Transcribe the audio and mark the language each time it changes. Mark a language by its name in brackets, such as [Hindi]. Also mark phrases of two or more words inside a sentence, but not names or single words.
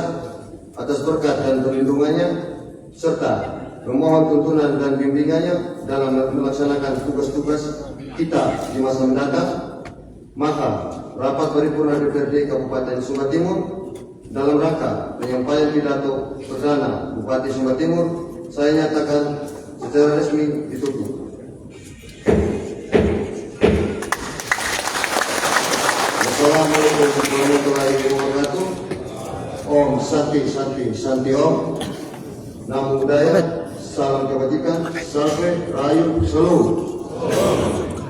[Indonesian] atas berkat dan perlindungannya, serta memohon tuntunan dan bimbingannya dalam melaksanakan tugas-tugas kita di masa mendatang, maka rapat paripurna DPRD Kabupaten Sumba Timur dalam rangka penyampaian pidato perdana Bupati Sumba Timur saya nyatakan secara resmi ditutup. [Arabic] السلام عليكم ورحمة الله وبركاته. [Sanskrit] Om Santi Santi Santi Om. [Pali] Namo Buddhaya. [Indonesian] Salam kebajikan. Salve Rayu Shalom.